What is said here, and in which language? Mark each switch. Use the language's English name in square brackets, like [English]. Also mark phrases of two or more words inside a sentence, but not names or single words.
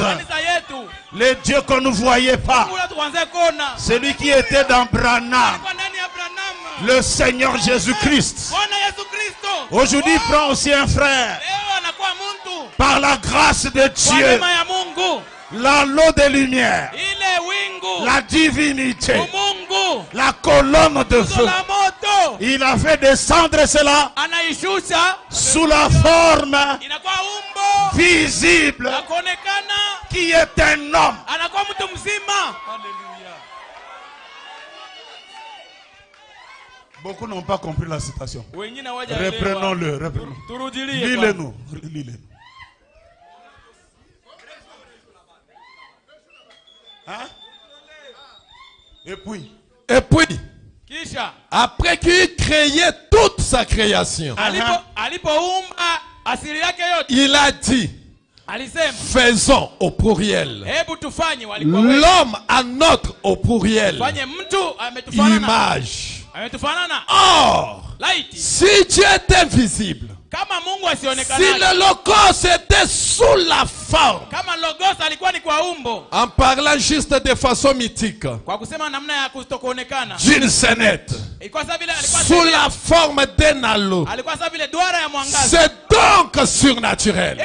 [French] Le Dieu qu'on ne voyait pas, celui qui était dans Branham, le Seigneur Jésus-Christ, aujourd'hui prend aussi un frère par la grâce de Dieu L'anneau de lumière. [Swahili] Ile wingu. [French] La divinité. [Swahili] Mungu. [French] La colonne de feu. [Swahili] La moto. [French] Il a fait descendre cela [Swahili] anaishusha [French] sous la forme [Swahili] inakuwa umbo [French] visible [Swahili] akonekana [French] qui est un homme. [Swahili] Anakuwa mtu mzima. [French] Alléluia. Beaucoup n'ont pas compris la citation. [Swahili] Wengine waje [French] reprenons-le, reprenons. [Swahili] Turudilie. [French] Lisez-nous, lisez-nous. Hein? Et puis, [Swahili] kisha [French] après qu'il créait toute sa création, [Swahili] alipoumba asili yake yote, [French] il a dit, [Swahili] alisema, [French] faisons au pluriel l'homme à notre au pluriel image. Or, si Dieu est invisible, si le logos était sous la forme, en parlant juste de façon mythique, d'une scénette, sous la forme d'un halo, c'est donc surnaturel.